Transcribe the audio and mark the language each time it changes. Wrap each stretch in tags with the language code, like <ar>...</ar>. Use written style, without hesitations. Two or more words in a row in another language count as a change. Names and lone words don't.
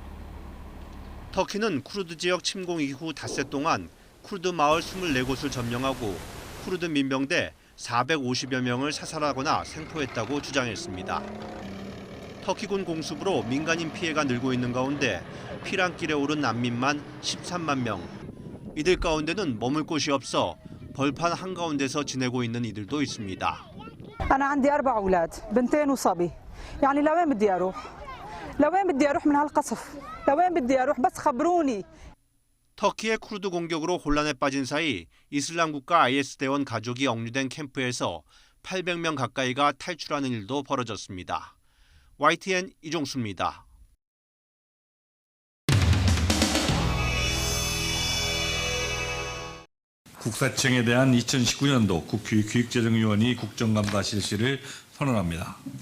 <ko>터키는 쿠르드 지역 침공 이후 닷새 동안 쿠르드 마을 24곳을 점령하고 쿠르드 민병대 450여 명을 사살하거나 생포했다고 주장했습니다. 터키군 공습으로 민간인 피해가 늘고 있는 가운데 피란길에 오른 난민만 13만 명. 이들 가운데는 머물 곳이 없어 벌판 한가운데서 지내고 있는 이들도 있습니다.</ko> <ar>أنا عندي 4 أولاد بنتين وصبي يعني لوين بدي أروح لوين بدي أروح من هالقصف لوين بدي أروح بس خبروني.</ar> <ko>터키의 쿠르드 공격으로 혼란에 빠진 사이 이슬람 국가 IS 대원 가족이 억류된 캠프에서 800명 가까이가 탈출하는 일도 벌어졌습니다. YTN 이종수입니다. 국사청에 대한 2019년도 국교육재정위원회 국정감사 실시를 선언합니다.</ko>